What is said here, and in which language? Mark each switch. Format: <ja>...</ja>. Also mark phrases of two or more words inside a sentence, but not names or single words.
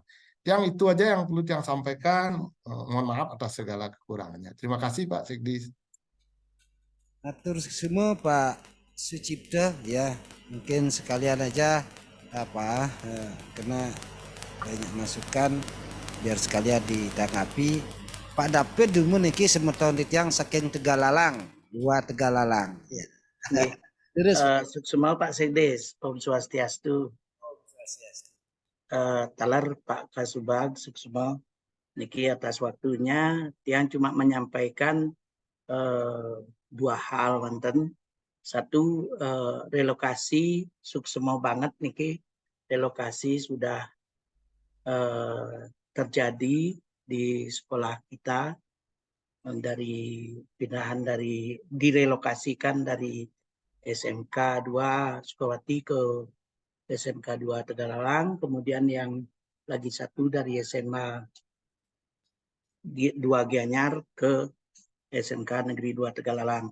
<id>Yang itu aja yang perlu yang sampaikan. Mohon maaf atas segala kekurangannya. Terima kasih Pak Sekdis. Atur semua Pak Sucipto ya, mungkin sekalian aja kena banyak masukan biar sekalian ditanggapi. Pak David dulu</id> <ban>niki semeton titiang saking</ban> <id>Tegalalang, dua Tegalalang ya. Terus Suksema Pak Sekdes,</id> <sa>Om Swastiastu.</sa> <id>Talar Pak Kasubag,</id> <ban>Suksema niki</ban> <id>atas waktunya, tiang cuma menyampaikan 2 hal wonten. Satu, relokasi suksema banget niki, relokasi sudah terjadi di sekolah kita dari pindahan direlokasikan dari SMK 2 Sukawati ke SMK 2 Tegalalang, kemudian yang lagi satu dari SMA 2 Gianyar ke SMK Negeri 2 Tegalalang.</id>